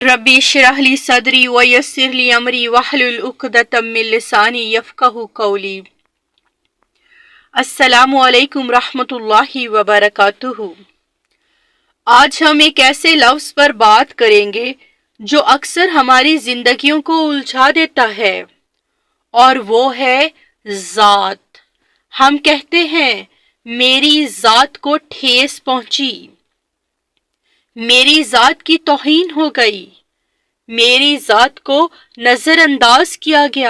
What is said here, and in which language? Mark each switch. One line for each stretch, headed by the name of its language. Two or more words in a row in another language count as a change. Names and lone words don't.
Arabic: رب اشرح لي صدري ويسر لي أمري واحلل عقدة من لساني يفقهوا قولي. السلام عليكم رحمة الله وبركاته.
Urdu: آج ہم ایک ایسے لفظ پر بات کریں گے جو اکثر ہماری زندگیوں کو الجھا دیتا ہے، اور وہ ہے ذات. ہم کہتے ہیں میری ذات کو ٹھیس پہنچی، میری ذات کی توہین ہو گئی، میری ذات کو نظرانداز کیا گیا.